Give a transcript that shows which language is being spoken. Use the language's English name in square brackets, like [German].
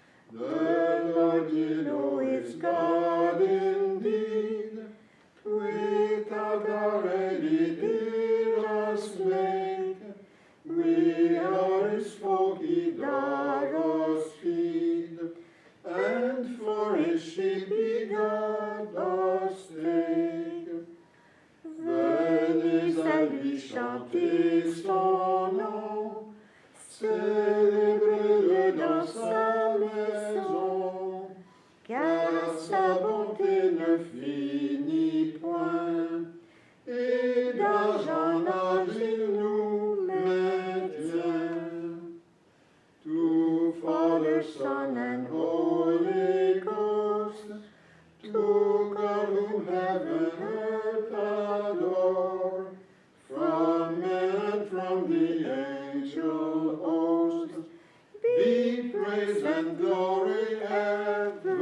[English] The Lord you know is God indeed, without already did us make. We are his folk, he doth us feed, and for his sheep he doth us take. [French] Venez à lui chanter son nom, célébrez-le dans sa maison, car sa bonté ne finit point, et d'âge en âge il nous maintient. [English] To Father, Son, and Holy Ghost, to God whom heaven earth adore, from men and from the angel host, be praise and glory evermore.